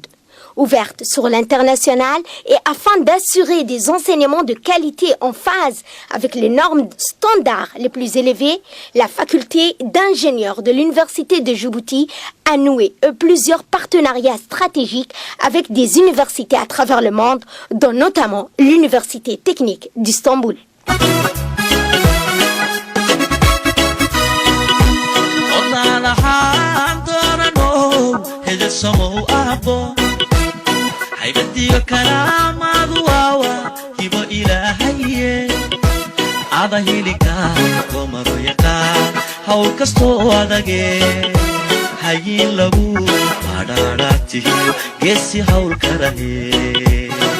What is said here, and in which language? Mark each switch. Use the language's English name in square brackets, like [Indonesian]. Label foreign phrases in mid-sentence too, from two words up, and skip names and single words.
[French] Ouverte sur l'international et afin d'assurer des enseignements de qualité en phase avec les normes standards les plus élevées, la faculté d'ingénieurs de l'Université de Djibouti a noué plusieurs partenariats stratégiques avec des universités à travers le monde, dont notamment l'Université technique d'Istanbul. [Somali] haybadiyo karaamadu waawa hibo ilaahaye ada hilika gomaro yaqaan hawl kastoo adage hayin lagu badhaadhaatiyo geesi hawl karahe